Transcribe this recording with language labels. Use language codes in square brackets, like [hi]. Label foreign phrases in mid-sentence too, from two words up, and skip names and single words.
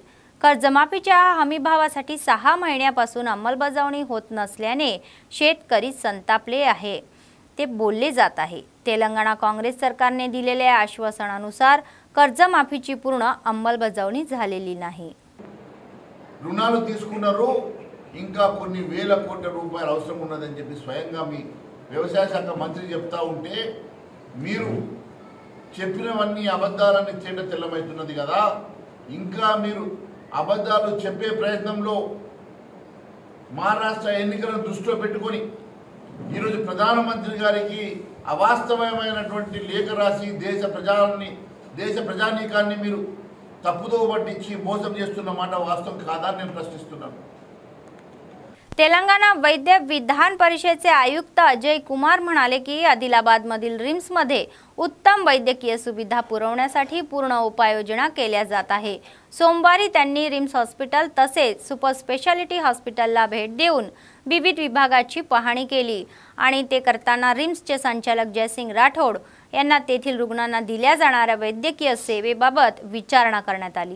[mr] कर्जमाफीच्या हमीभावासाठी 6 महिन्यापासून अंमलबजावणी होत नसल्याने शेतकरी संतापले आहे ते बोलले जात आहे। तेलंगणा काँग्रेस सरकारने दिलेल्या आश्वासनानुसार कर्जमाफीची पूर्ण अंमलबजावणी झालेली नाही। [te] రుణాలు తీసుకున్నారు ఇంకా కొన్ని వేల కోట్ల రూపాయలు అవసరం ఉన్నదని చెప్పి స్వయంగా మీ వ్యవసాయ శాఖ మంత్రి చెప్తా ఉంటే మీరు చెప్పినవన్నీ అబద్ధాలని తేట తెల్లమవుతున్నది కదా। ఇంకా మీరు అబద్ధాలు చెప్పే ప్రయత్నంలో మహారాష్ట్ర ఎన్నికలను దృష్టిలో పెట్టుకొని ఈరోజు ప్రధానమంత్రి గారికి అవాస్తవమైనటువంటి లేఖ రాసి దేశ ప్రజానీకాన్ని మీరు తప్పుదో పట్టించి మోసం చేస్తున్న మాట వాస్తవం కాదా నేను ప్రశ్నిస్తున్నాను। [mr] तेलंगणा वैद्य विधान परिषदेचे आयुक्त अजय कुमार म्हणाले की आदिलाबादमधील रिम्समध्ये उत्तम वैद्यकीय सुविधा पुरवण्यासाठी पूर्ण उपाययोजना केल्या जात आहे। सोमवारी त्यांनी रिम्स हॉस्पिटल तसेच सुपर स्पेशालिटी हॉस्पिटलला भेट देऊन विविध विभागाची पाहणी केली आणि ते करताना रिम्सचे संचालक जयसिंग राठोड यांना तेथील रुग्णांना दिल्या जाणाऱ्या वैद्यकीय सेवेबाबत विचारणा करण्यात आली।